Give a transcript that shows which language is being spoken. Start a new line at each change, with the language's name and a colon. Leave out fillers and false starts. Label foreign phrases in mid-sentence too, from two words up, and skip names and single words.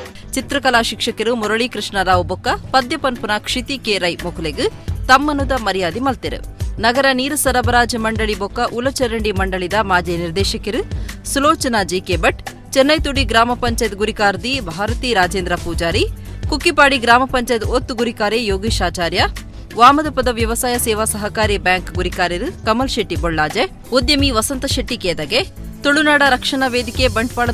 Tulu: ಚಿತ್ರಕಲಾ ಶಿಕ್ಷಕರು ಮುರಳೀಕೃಷ್ಣರಾವ್ ಬೊಕ್ಕ ಪದ್ಯ ಪನ್ಪುನ ಕ್ಷಿತಿ ಕೆ ರೈ ಮೊಕುಲೆಗ್ ತಮ್ಮನುದ ಮರ್ಯಾದೆ ಮಲ್ತೆರು. ನಗರ ನೀರು ಸರಬರಾಜು ಮಂಡಳಿ ಬೊಕ್ಕ ಉಲಚರಂಡಿ ಮಂಡಳಿದ ಮಾಜಿ ನಿರ್ದೇಶಕರು ಸುಲೋಚನಾ ಜಿಕೆ ಭಟ್, ಚೆನ್ನೈತುಡಿ ಗ್ರಾಮ ಪಂಚಾಯತ್ ಗುರಿಕಾರ್ದಿ ಭಾರತಿ ರಾಜೇಂದ್ರ ಪೂಜಾರಿ, ಕುಕ್ಕಿಪಾಡಿ ಗ್ರಾಮ ಪಂಚಾಯತ್ ಒತ್ತು ಗುರಿಕಾರೆ ಯೋಗೀಶ್ ಆಚಾರ್ಯ, ವಾಮದಪದ ವ್ಯವಸಾಯ ಸೇವಾ ಸಹಕಾರಿ ಬ್ಯಾಂಕ್ ಗುರಿಕಾರ್ಯರು ಕಮಲ್ ಶೆಟ್ಟಿ ಬೊಳ್ಳಾಜೆ, ಉದ್ಯಮಿ ವಸಂತ ಶೆಟ್ಟಿ ಕೇದಗೆ, ತುಳುನಾಡ ರಕ್ಷಣಾ ವೇದಿಕೆ ಬಂಟ್ವಾಳದ